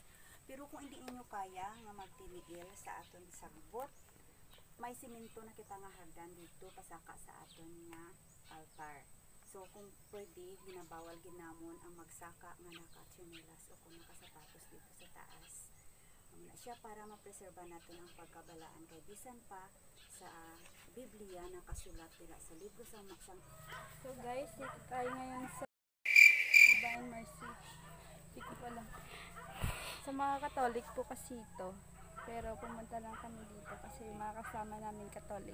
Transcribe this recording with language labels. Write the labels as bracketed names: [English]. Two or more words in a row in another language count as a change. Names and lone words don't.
[Hiligaynon] Pero kung hindi ninyo kaya nga magtiniil sa aton sagbot, may simento na kita nga hagdan dito pasaka sa aton nga altar. So kung pwede, ginabawal ginamon ang magsaka nga naka-chinilas o kung nakasapatos dito sa taas. Siya para mapreserba natin ang pagkabalaan kay bisan pa sa Biblia nakasulat nila sa libro sa maksang. [English] So guys, [Filipino] dito tayo ngayon sa Divine Mercy. Hindi ko pa lang. Sa mga Katolik po kasi ito. Pero pumunta lang kami dito kasi mga kasama namin Katolik.